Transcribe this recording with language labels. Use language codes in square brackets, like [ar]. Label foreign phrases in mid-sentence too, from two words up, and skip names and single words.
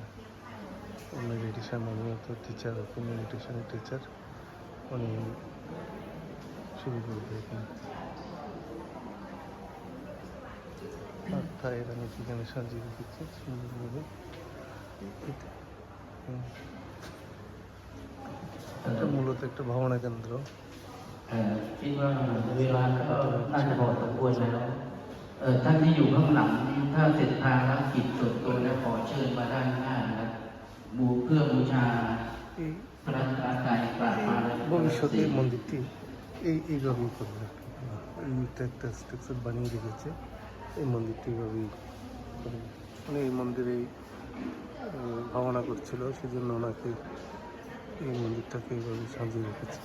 [bn] মেডিটেশন উনি তো টিচার, মেডিটেশনের টিচার, উনি শুরু করবে এখানে। অর্থাৎ এরা এখানে সাজিয়ে রেখেছে সুন্দরভাবে। এটা মূলত একটা ভাবনা কেন্দ্র। [th] คิดว่าเวลาก็น่าจะพอสมควรแล้วท่านที่อยู่ข้างหลังถ้าเสร็จภารกิจส่วนตัวแล้วขอเชิญมาด้านหน้านะครับเพื่อบูชา [bn] এই [th] พระรัตนตรัยกราบมาแล้ว [bn] ভবিষ্যতে মন্দিরটি এইভাবেই করবে আর কি। এইটা একটা স্ট্রাকচার বানিয়ে রেখেছে, এই মন্দিরটি এইভাবেই করবে। উনি এই মন্দিরেই ভাবনা করছিল, সেজন্য ওনাকে এই মন্দিরটাকে এইভাবে সাজিয়ে রেখেছে।